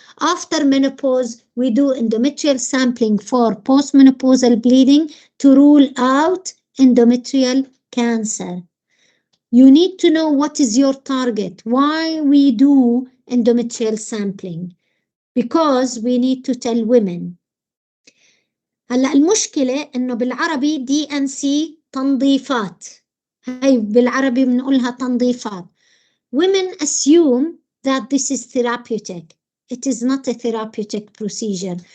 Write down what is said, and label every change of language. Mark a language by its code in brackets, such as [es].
[en] After menopause, we do endometrial sampling for postmenopausal bleeding to rule out endometrial cancer. You need to know what is your target. Why we do endometrial sampling? Because we need to tell women. [ar] هلا المشكلة إنه بالعربي DNC تنظيفات. هاي بالعربي بنقولها تنظيفات. [en] Women assume that this is therapeutic. It is not a therapeutic procedure.